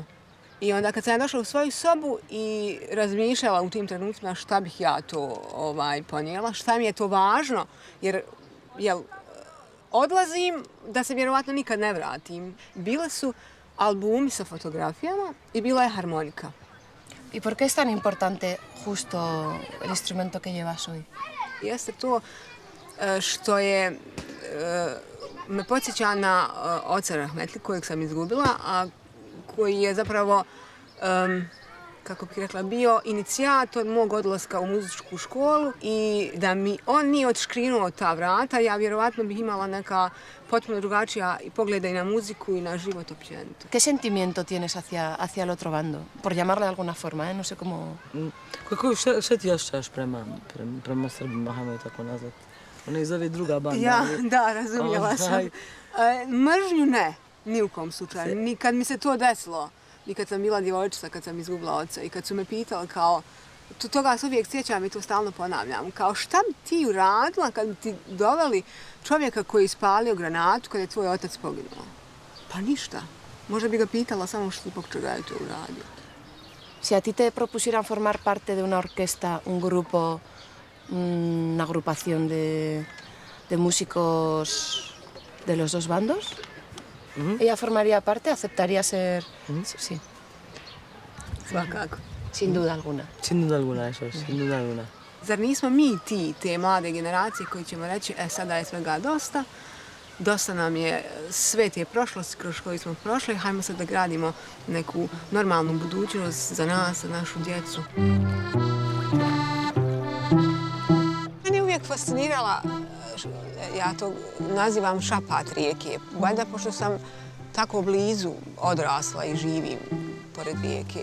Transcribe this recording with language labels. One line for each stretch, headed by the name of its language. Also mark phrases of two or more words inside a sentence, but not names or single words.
Bosnian: I onda kad sam ja došla u svoju sobu i razmišljala u tim trenucima šta bih ja to ponijela, šta mi je to važno, jer odlazim da se vjerovatno nikad ne vratim. Bile su albumi sa fotografijama i bila je harmonika.
Spanish: ¿Y por qué es tan importante justo el instrumento que llevas hoy?
Bosnian: Jeste to što me podsjeća na oca Rahmetli kojeg sam izgubila, a koji je zapravo, kako bih rekla, bio inicijator mog odlaska u muzičku školu i da mi on nije odškrinuo ta vrata, ja vjerovatno bih imala neka potpuno drugačija pogleda i na muziku i na život općenito.
Spanish: ¿Qué sentimiento tienes hacia el otro bando? Por llamarle de alguna forma, no sé cómo...
Bosnian: Šta ti osjećaš prema Srbima, hajmo je tako nazvati? Ona ih zove druga banda. Da, razumjela sam. Mržnju ne, ni u kom slučaju. Ni kad mi se to desilo, i kad sam bila djevojčica, kad sam izgubila oca i kad su me pitali kao, toga se uvijek sjećam i to stalno ponavljam, kao šta bi ti uradila kad bi ti doveli čovjeka koji je ispalio granatu kad je tvoj otac poginuo? Pa ništa. Možda bi ga pitala samo što zbog čega je to uradio.
Spanish: Si a ti te propusieran formar parte de una orquesta, un grupo, una agrupación de músicos de los dos bandos? ¿Ella formaría parte? ¿Aceptaría ser...? Sí.
Bosnian: Svakako.
Spanish: Sin duda alguna. Sin duda alguna, eso es, sin duda alguna.
Bosnian: Zar nismo mi ti, te mlade generacije koji ćemo reći, sada je svega dosta, dosta nam je sve te prošlosti kroz koju smo prošli, hajmo sad da gradimo neku normalnu budućnost za nas, za našu djecu. Mene je uvijek fascinirala, ja to nazivam šapat rijeke, valjda pošto sam tako blizu odrasla i živim pored rijeke.